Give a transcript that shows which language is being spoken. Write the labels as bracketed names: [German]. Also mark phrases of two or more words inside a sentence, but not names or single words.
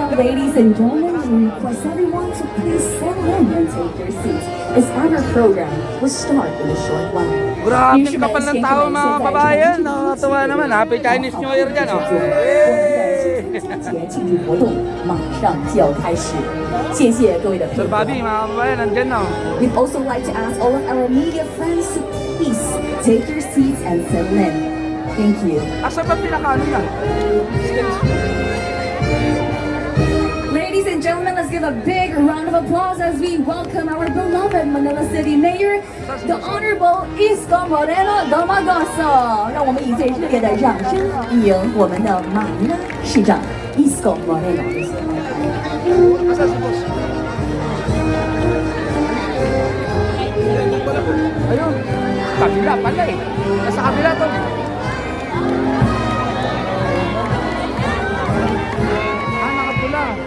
[English] Ladies and gentlemen, we request everyone to please settle in and take your seats, as our program will start in a short while. [Filipino] Grabe kapal ng tao mga kabayan. Nakakatuwa naman. [English] Happy Chinese New Year dyan. Oh. [Chinese] 节庆祝活动马上就要开始，谢谢各位的配 Sir 合。 [Filipino] Bobby, mga kabayan, nandyan na. [English] We'd also like to ask all of our media friends to please take your seats and settle in. Thank you. [Filipino] Asa ba pinakaano na? [English] Ladies and gentlemen, let's give a big round of applause as we welcome our beloved Manila City Mayor, the Honorable Isko Moreno Domagoso. [Chinese] 让我们以最热烈的掌声欢迎我们的马尼拉市长 Isko Moreno. [Filipino] Ayun, kabila pala eh. Nasa kabila to. Nakapula.